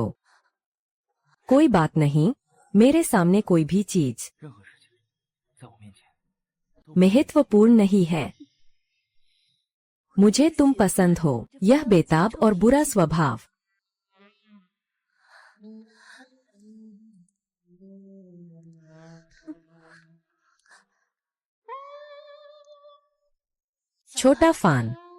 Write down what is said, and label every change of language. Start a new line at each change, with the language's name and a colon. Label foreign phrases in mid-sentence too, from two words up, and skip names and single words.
Hindi: कोई बात नहीं, मेरे सामने कोई भी चीज
Chinese: 任何事情在我面前
Hindi: महत्वपूर्ण नहीं है। मुझे तुम पसंद हो। यह बेताब और बुरा स्वभाव। छोटा फान।